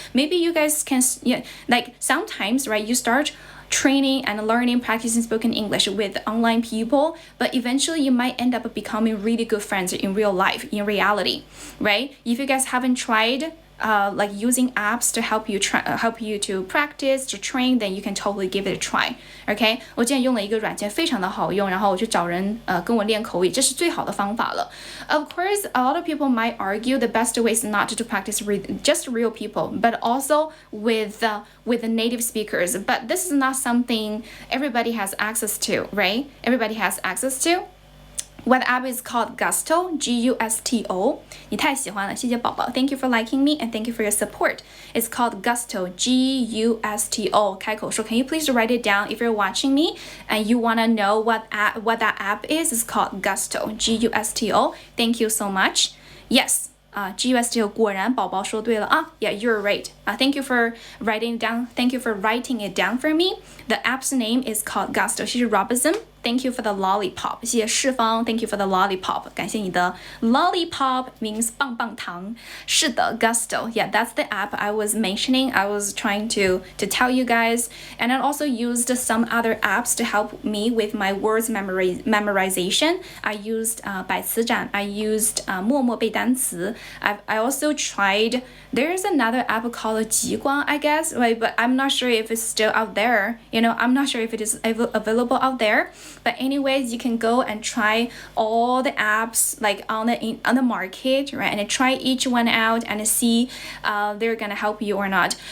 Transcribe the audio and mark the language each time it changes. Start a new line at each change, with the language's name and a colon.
English: Maybe you guys can, like sometimes, right? You start training and learning, practicing spoken English with online people, but eventually you might end up becoming really good friends in real life, in reality, right? If you guys haven't tried like using apps to help you to practice, to train, then you can totally give it a try. Okay?
Chinese: 我之前用了一个软件非常的好用，然后我去找人跟我练口语，这是最好的方法了。
English: Of course, a lot of people might argue the best way is not to practice with just real people, but also with the native speakers. But this is not something everybody has access to, right? Everybody has access to. What app is called Gusto, G-U-S-T-O.
Chinese: 你太喜欢了，谢谢宝宝.
English: Thank you for liking me and thank you for your support. It's called Gusto, G-U-S-T-O. 开口说, can you please write it down if you're watching me and you want to know what that app is? It's called Gusto, G-U-S-T-O. Thank you so much. Yes. GUSTO
Chinese: 果然宝宝说对了啊
English: Yeah, you're right. Thank you for writing it down. Thank you for writing it down for me. The app's name is called Gusto. 谢谢 Robinson. Thank you for the lollipop. 谢谢世芳 Thank you for the lollipop.
Chinese: 感谢你的 lollipop means 棒棒糖。是的 Gusto.
English: Yeah, that's the app I was mentioning. I was trying to tell you guys. And I also used some other apps to help me with my words memorization. I used 百词斩. I used 默默背单词. I also tried, there's another app called 极光 I guess, right? But I'm not sure if it's still out there. I'm not sure if it is available out there. But anyways, you can go and try all the apps like on the market, right? And try each one out and see they're gonna help you or not.